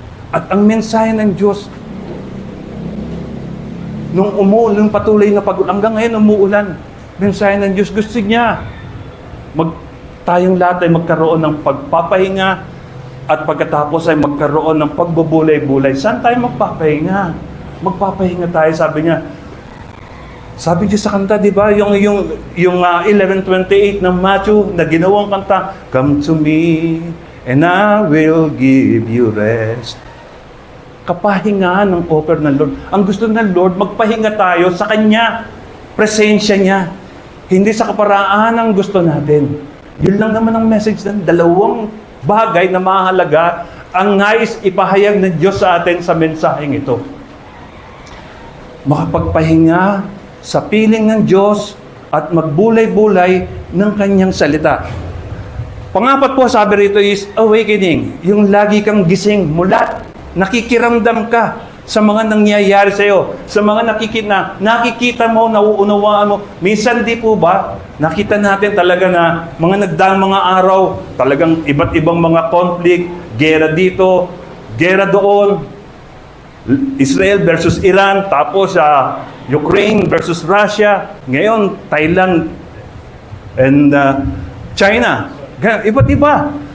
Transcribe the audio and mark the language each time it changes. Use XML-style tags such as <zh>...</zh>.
<tl>At ang mensahe ng Diyos, nung patuloy na pag-ulan, hanggang ngayon umuulan, mensahe ng Diyos, gusto niya tayong lahat ay magkaroon ng pagpapahinga at pagkatapos ay magkaroon ng pagbubulay-bulay. Saan tayo magpapahinga? Magpapahinga tayo, sabi niya. Sabi niya sa kanta, di ba? Yung 11:28 ng Matthew na ginawang kanta,</tl> <en>Come to me and I will give you rest.</en> <tl>Kapahingaan ng offer ng Lord. Ang gusto ng Lord, magpahinga tayo sa Kanya. Presensya niya. Hindi sa kaparaan ang gusto natin. Yun lang naman ang message ng dalawang bagay na mahalaga ang nais ipahayag ng Diyos sa atin sa mensaheng ito. Makapagpahinga sa piling ng Diyos at magbulay-bulay ng Kanyang salita. Pangapat po, sabi rito is awakening. Yung lagi kang gising, mulat. Nakikiramdam ka sa mga nangyayari sa iyo, sa mga nakikita mo, nauunawaan mo. Minsan di po ba, nakita natin talaga na mga nagdaang mga araw, talagang iba't ibang mga conflict, gera dito, gera doon, Israel versus Iran, tapos Ukraine versus Russia, ngayon Thailand and China. Iba't iba.</tl>